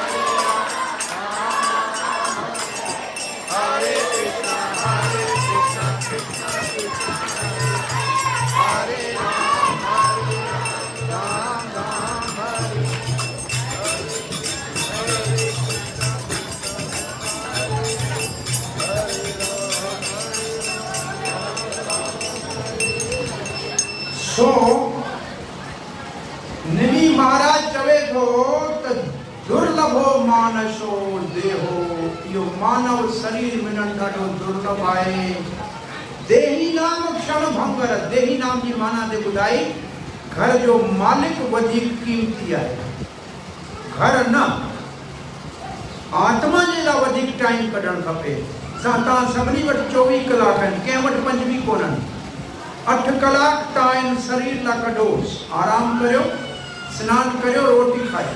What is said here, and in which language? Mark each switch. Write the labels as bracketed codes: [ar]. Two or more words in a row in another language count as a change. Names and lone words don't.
[sa] हरे कृष्णा कृष्णा कृष्णा हरे राम राम हरे। [sd] सो निमी महाराज चवे थो [sa] त दुर्लभो मानसो देहो, [sd] इहो मानव शरीर मिलणु ॾाढो दुर्लभ आहे। देही नाम क्षण भंगर, देही नाम जी माना ते ॿुधाई घर जो मालिक वधीक कीमती आहे, घर न, आत्मा जे लाइ वधीक टाइम कढणु खपे। तव्हां सभिनी वटि 24 कलाक आहिनि, कंहिं वटि 5 बि कोन्हनि। 8 कलाक तव्हां इन शरीर लाइ कढो, आराम करियो, सनानु करियो, रोटी खायो।